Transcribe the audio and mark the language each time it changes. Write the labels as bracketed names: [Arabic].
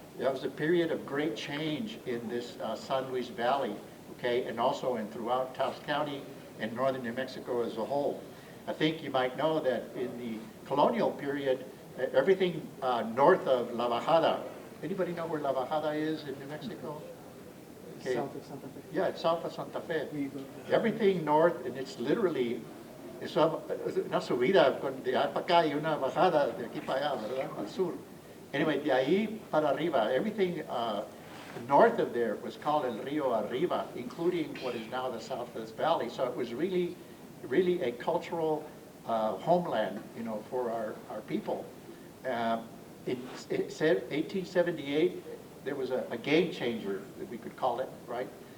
[English] That was a period of great change in this San Luis Valley, okay, and also throughout Taos County and northern New Mexico as a whole. I think you might know that in the colonial period, everything north of La Bajada. Anybody know where La Bajada is in New Mexico? Okay. South of Santa Fe. Yeah, it's south of Santa Fe. We go there. Everything north, and it's literally, [Spanish] es una subida de allá para acá y una bajada de aquí para allá, ¿verdad? Al sur. [English] Anyway, [Spanish] de ahí para arriba, [English] everything north of there was called El Rio Arriba, including what is now the Southwest Valley. So it was really, really a cultural homeland, for our people. It said 1878, there was a game changer, that we could call it, right?